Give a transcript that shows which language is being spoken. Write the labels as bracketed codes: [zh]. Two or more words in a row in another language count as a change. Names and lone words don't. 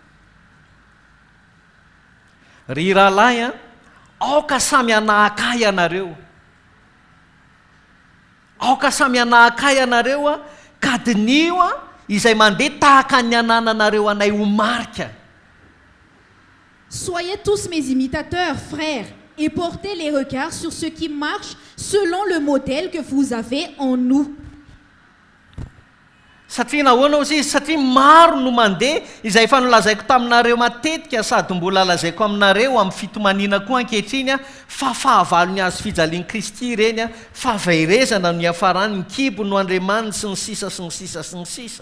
[mg] Ry rahalahy aoka samy anahaka ianareo. Aoka samy anahaka ianareo ka dinio izay mandeha tahaka ny anananareo anay ho marika. [fr] Soyez tous mes imitateurs, frères, et portez les regards sur ceux qui marchent selon le modèle que vous avez en nous. [mg] Satria nahoana ozy izy satria maro no mandeha izay efa nolazaiko taminareo matetika sady mbola lazaiko aminareo amin'ny fitomanina koa ankehitriny fa fahavalo ny azo fijalian'i Kristy ireny fa vairezana no hiafarany ny kibo no Andriamanitra sy ny sisa sy ny sisa sy ny sisa.